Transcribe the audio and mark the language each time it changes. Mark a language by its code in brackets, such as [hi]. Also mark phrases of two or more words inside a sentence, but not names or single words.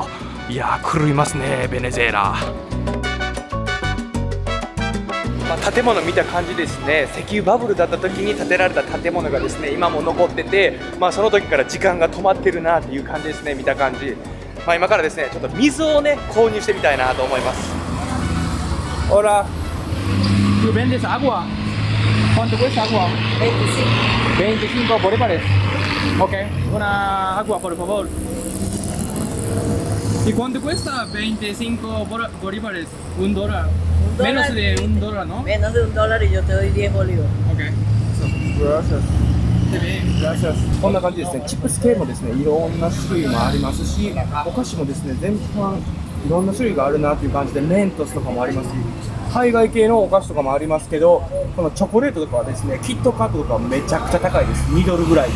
[ja] いやー、狂いますねベネズエラ。建物見た感じですね、石油バブルだった時に建てられた建物がですね今も残ってて、その時から時間が止まってるなっていう感じですね、見た感じ。今からですねちょっと水をね購入してみたいなと思います。 [es] Hola, ¿tú vendes agua? ¿Cuánto cuesta agua? 25 bolívares. Ok, una agua por favor. ¿Y cuánto cuesta 25 bolívares? ¿Un dólar? Menos de un dólar, ¿no? Menos de $1 y yo te doy 10 bolívares. Ok. Gracias. [ja] こんな感じですね。チップス系もですね、いろんな種類もありますし、お菓子もですね、全般いろんな種類があるなという感じで、メントスとかもありますし、海外系のお菓子とかもありますけど、このチョコレートとかはですね、キットカットとかはめちゃくちゃ高いです。2ドルぐらい。